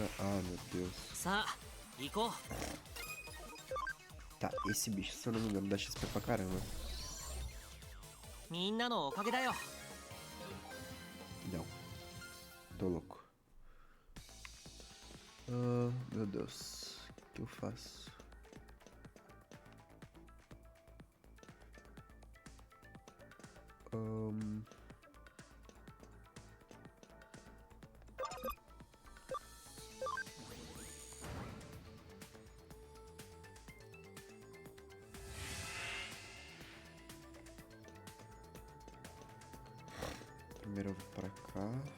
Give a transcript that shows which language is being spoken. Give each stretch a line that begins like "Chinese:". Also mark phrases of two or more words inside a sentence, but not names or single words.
Portuguese: Ah, meu Deus.
Japanese: さあ行こう
Portuguese: Tá, esse bicho, se eu não me engano, dá XP pra caramba.
Japanese: みんなのおかげだよ
Portuguese: Não. Tô louco. Ah, meu Deus. O que eu faço? Primeiro eu vou pra cá.